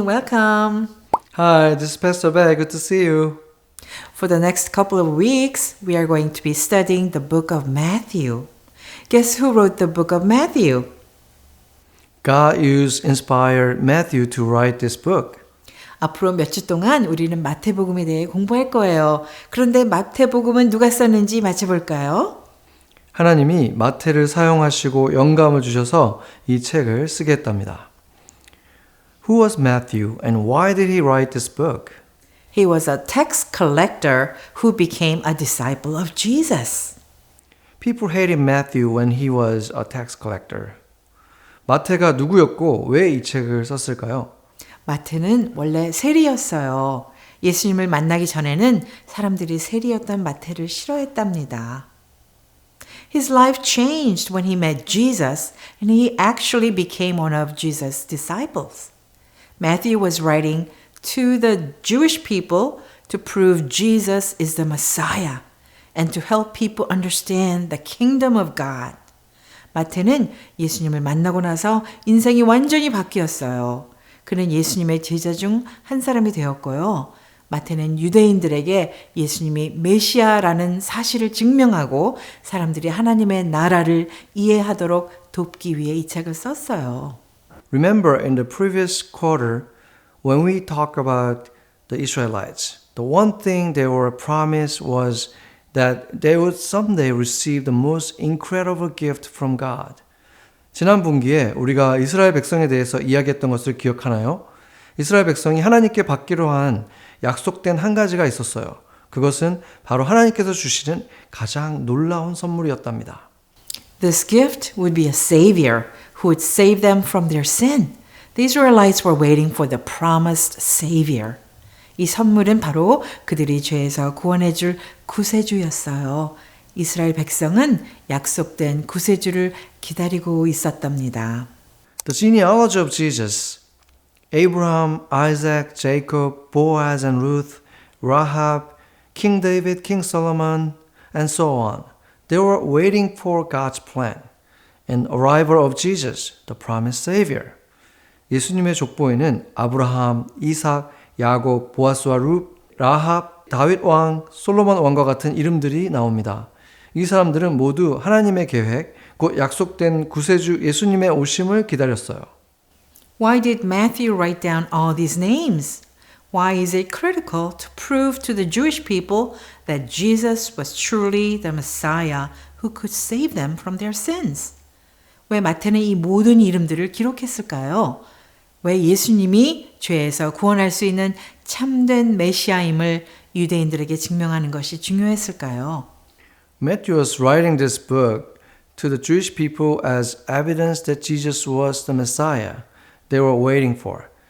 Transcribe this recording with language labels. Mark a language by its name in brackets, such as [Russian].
[English] Welcome. Hi, this is Pastor Bear. Good to see you. For the next couple of weeks, we are going to be studying the book of Matthew. Guess who wrote the book of Matthew? God inspired Matthew to write this book. [Korean] 앞으로 몇 주 동안 우리는 마태복음에 대해 공부할 거예요. 그런데 마태복음은 누가 썼는지 맞춰볼까요? 하나님이 마태를 사용하시고 영감을 주셔서 이 책을 쓰게 했답니다. [English] Who was Matthew and why did he write this book? He was a tax collector who became a disciple of Jesus. People hated Matthew when he was a tax collector. [Korean] 마태가 누구였고 왜 이 책을 썼을까요? 마태는 원래 세리였어요. 예수님을 만나기 전에는 사람들이 세리였던 마태를 싫어했답니다. [English] His life changed when he met Jesus and he actually became one of Jesus' disciples. Matthew was writing to the Jewish people to prove Jesus is the Messiah and to help people understand the kingdom of God. [Korean] 마태는 예수님을 만나고 나서 인생이 완전히 바뀌었어요. 그는 예수님의 제자 중 한 사람이 되었고요. 마태는 유대인들에게 예수님이 메시아라는 사실을 증명하고 사람들이 하나님의 나라를 이해하도록 돕기 위해 이 책을 썼어요. [English] Remember in the previous quarter when we talked about the Israelites, the one thing they were promised was that they would someday receive the most incredible gift from God. [Korean] 지난 분기에 우리가 이스라엘 백성에 대해서 이야기했던 것을 기억하나요? 이스라엘 백성이 하나님께 받기로 한 약속된 한 가지가 있었어요. 그것은 바로 하나님께서 주시는 가장 놀라운 선물이었답니다. [English] This gift would be a savior who would save them from their sin. The Israelites were waiting for the promised savior. [Korean] 이 선물은 바로 그들이 죄에서 구원해 줄 구세주였어요. 이스라엘 백성은 약속된 구세주를 기다리고 있었답니다. [English] The genealogy of Jesus, Abraham, Isaac, Jacob, Boaz and Ruth, Rahab, King David, King Solomon, and so on. They were waiting for God's plan and arrival of Jesus, the promised Savior. [Korean] 예수님의 족보에는 아브라함, 이삭, 야곱, 보아스와 룻, 라합, 다윗 왕, 솔로몬 왕과 같은 이름들이 나옵니다. 이 사람들은 모두 하나님의 계획, 곧 약속된 구세주 예수님의 오심을 기다렸어요. [English] Why did Matthew write down all these names? Why is it critical to prove to the Jewish people that Jesus was truly the Messiah who could save them from their sins? [Korean] 왜 마태는 이 모든 이름들을 기록했을까요? 왜 예수님이 죄에서 구원할 수 있는 참된 메시아임을 유대인들에게 증명하는 것이 중요했을까요? [English] Matthew was writing this book to the Jewish people as evidence that Jesus was the Messiah they were waiting for.